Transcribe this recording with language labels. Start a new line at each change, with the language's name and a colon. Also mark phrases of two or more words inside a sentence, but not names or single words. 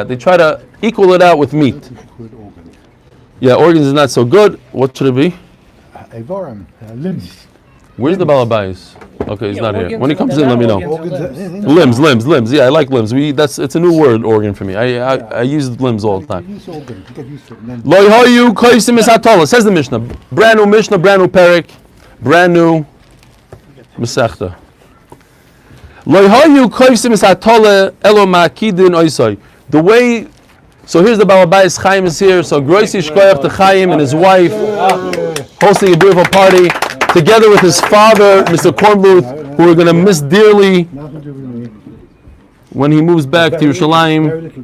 English: They try to equal it out with meat. Yeah, organs is not so good. What should it be? Eivarim, limbs. Where's the Balabais? Okay, he's not here. When he comes in, let me know. Limbs. Limbs. Yeah, I like limbs. It's a new word, organ, for me. I use limbs all the time.
Hebrew: לא היו כוסים את התולה.
English: Says the Mishnah. Brand new Mishnah, brand new parak, brand new Masechta.
Hebrew: לא היו כוסים את התולה אלא מעמידין אותה.
English: The way. So here's the Balabais. Chaim is here. So
Yiddish: גרויסע ישר־כח
English: to Chaim and his wife hosting a beautiful party, together with his father, Mr. Kornbluth, who we're going to miss dearly when he moves back to Yerushalayim.